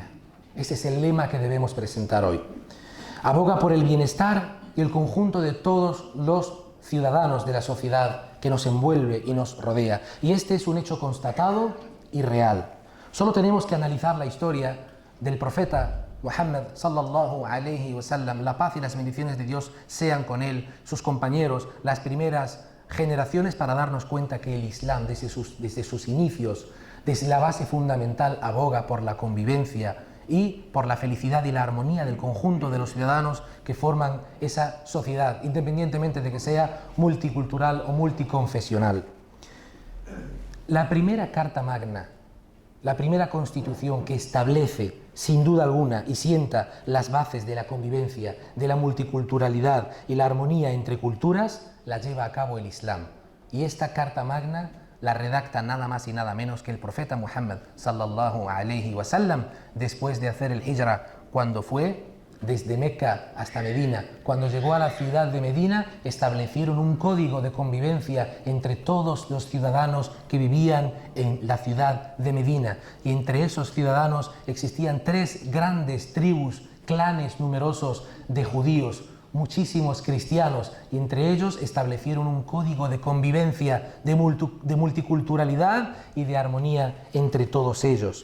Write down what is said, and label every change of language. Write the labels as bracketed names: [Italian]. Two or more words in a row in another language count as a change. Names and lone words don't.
[Spanish] Ese es el lema que debemos presentar hoy. Aboga por el bienestar y el conjunto de todos los ciudadanos de la sociedad que nos envuelve y nos rodea. Y este es un hecho constatado y real. Solo tenemos que analizar la historia del profeta Muhammad [Arabic] صلى الله عليه وسلم, [Spanish] la paz y las bendiciones de Dios sean con él, sus compañeros, las primeras generaciones, para darnos cuenta que el Islam desde sus inicios, desde la base fundamental, aboga por la convivencia y por la felicidad y la armonía del conjunto de los ciudadanos que forman esa sociedad, independientemente de que sea multicultural o multiconfesional. La primera Carta Magna, la primera Constitución que establece, sin duda alguna, y sienta las bases de la convivencia, de la multiculturalidad y la armonía entre culturas, la lleva a cabo el Islam. Y esta Carta Magna la redacta nada más y nada menos que el profeta Muhammad [Arabic] صلى الله عليه وسلم, [Spanish] después de hacer el hijra, cuando fue desde Meca hasta Medina. Cuando llegó a la ciudad de Medina, establecieron un código de convivencia entre todos los ciudadanos que vivían en la ciudad de Medina. Y entre esos ciudadanos existían tres grandes tribus, clanes numerosos de judíos, muchísimos cristianos, y entre ellos establecieron un código de convivencia, de multiculturalidad y de armonía entre todos ellos.